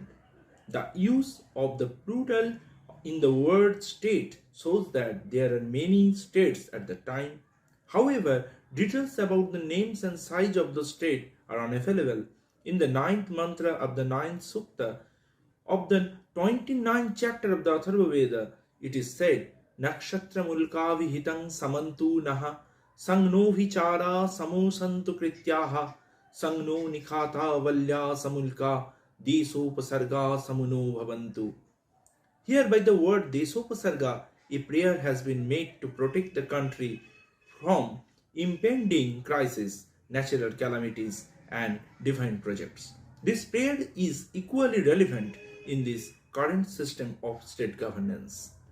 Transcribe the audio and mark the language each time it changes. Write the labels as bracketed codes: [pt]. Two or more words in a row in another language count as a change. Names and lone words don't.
[en] The use of the plural in the word state shows that there are many states at the time. However, details about the names and size of the state are unavailable. In the ninth mantra of the ninth sukta of the 29th chapter of the Atharva Veda, it is said, [sa] नक्षत्रम् उल्काभिहतं शमस्तु नः शं नो अभिचाराः शमु सन्तु कृत्याः शं नो निखाता वल्गाः शमुल्का देशोपसर्गाः शमु नो भवन्तु. [en] Here by the word desopasarga, a prayer has been made to protect the country from impending crises, natural calamities, and divine projects. This prayer is equally relevant in this current system of state governance.